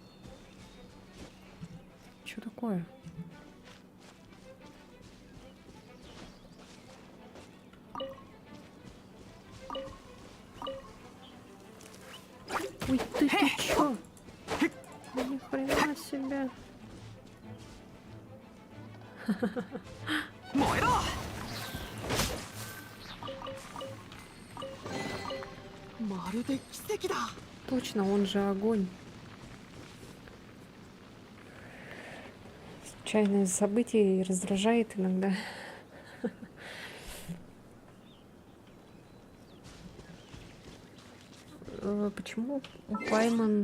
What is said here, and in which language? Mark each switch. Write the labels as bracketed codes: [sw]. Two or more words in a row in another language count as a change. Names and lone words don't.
[ru] Чё такое? Ой, ты чё? Ни хрена себе. [ja] 燃えろ。まるで奇跡だ。 [ru] Точно, он же огонь. Случайное событие раздражает иногда. Почему у Пайман...